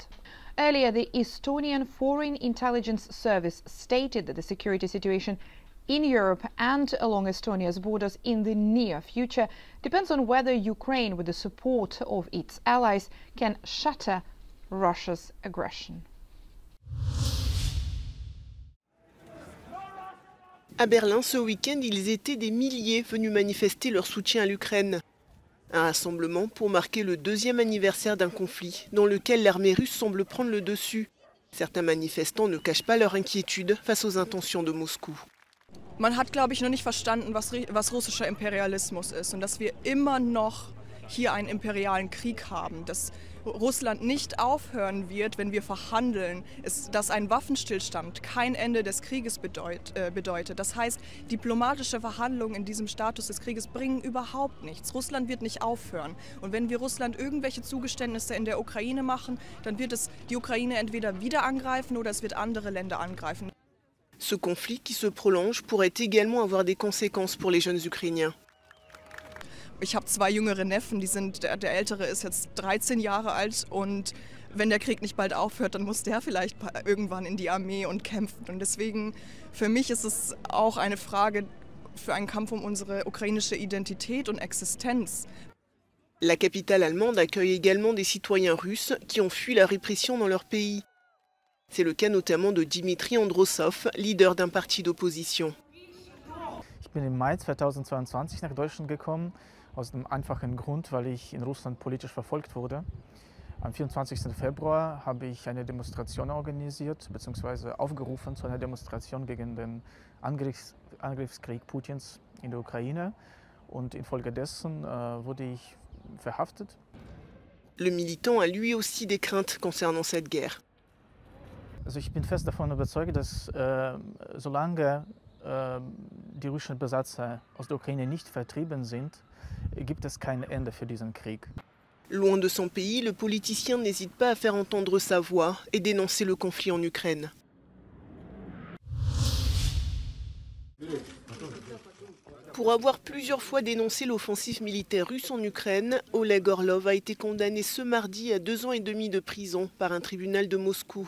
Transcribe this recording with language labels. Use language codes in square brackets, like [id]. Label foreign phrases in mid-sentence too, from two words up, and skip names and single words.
[en] Earlier, the Estonian Foreign Intelligence Service stated that the security situation in Europe and along Estonia's borders in the near future depends on whether Ukraine, with the support of its allies, can shatter Russia's aggression. [fr] À Berlin, ce week-end, ils étaient des milliers venus manifester leur soutien à l'Ukraine. Un rassemblement pour marquer le 2e anniversaire d'un conflit dans lequel l'armée russe semble prendre le dessus. Certains manifestants ne cachent pas leur inquiétude face aux intentions de Moscou. [de] Man hat, glaube ich, noch nicht verstanden, was russischer Imperialismus ist und dass wir immer noch hier einen imperialen Krieg haben, dass Russland nicht aufhören wird, wenn wir verhandeln, dass ein Waffenstillstand kein Ende des Krieges bedeutet. Das heißt, diplomatische Verhandlungen in diesem Status des Krieges bringen überhaupt nichts. Russland wird nicht aufhören. Und wenn wir Russland irgendwelche Zugeständnisse in der Ukraine machen, dann wird es die Ukraine entweder wieder angreifen oder es wird andere Länder angreifen. [fr] Ce conflit qui se prolonge pourrait également avoir des conséquences pour les jeunes Ukrainiens. [de] Ich habe 2 jüngere Neffen, der ältere ist jetzt 13 Jahre alt und wenn der Krieg nicht bald aufhört, dann muss der vielleicht irgendwann in die Armee und kämpfen. Und deswegen, für mich ist es auch eine Frage für einen Kampf um unsere ukrainische Identität und Existenz. [fr] La capitale allemande accueille également des citoyens russes qui ont fui la répression dans leur pays. C'est le cas notamment de Dimitri Androssov, leader d'un parti d'opposition. [de] Ich bin im Mai 2022 nach Deutschland gekommen, aus dem einfachen Grund, weil ich in Russland politisch verfolgt wurde. Am 24. Februar habe ich eine Demonstration organisiert bzw. aufgerufen zu einer Demonstration gegen den Angriffskrieg Putins in der Ukraine und infolgedessen wurde ich verhaftet. [fr] Le militant a lui aussi des craintes concernant cette guerre. [de] Also ich bin fest davon überzeugt, dass solange die russischen Besatzer aus der Ukraine nicht vertrieben sind, gibt es kein Ende für diesen Krieg. [fr] Loin de son pays, le politicien n'hésite pas à faire entendre sa voix et dénoncer le conflit en Ukraine. Pour avoir plusieurs fois dénoncé l'offensive militaire russe en Ukraine, Oleg Orlov a été condamné ce mardi à 2 ans et demi de prison par un tribunal de Moscou.